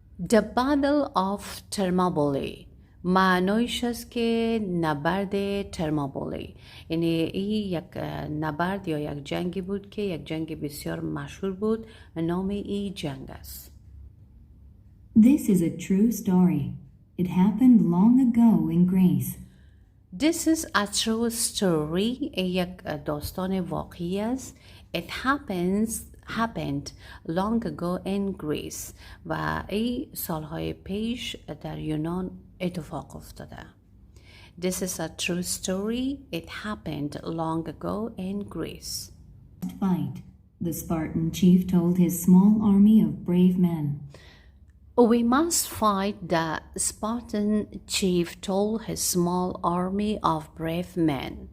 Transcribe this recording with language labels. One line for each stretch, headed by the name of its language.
English: The Battle of Thermopylae
Persian: معنایش است که نبرد ترماپولی، یعنی این یک نبرد یا یک جنگی بود که یک جنگ بسیار مشهور بود. نام این جنگ است.
English: This is a true story. It happened long ago in Greece. This is a true story.
Persian: یک داستان واقعی است.
English: It happened long ago in Greece
Persian: و این سالهای پیش در یونان اتفاق افتاده.
English: This is a true story. It happened long ago in Greece. Fight. The Spartan chief told his small army of brave men. We must fight, the Spartan chief told his small army of brave men.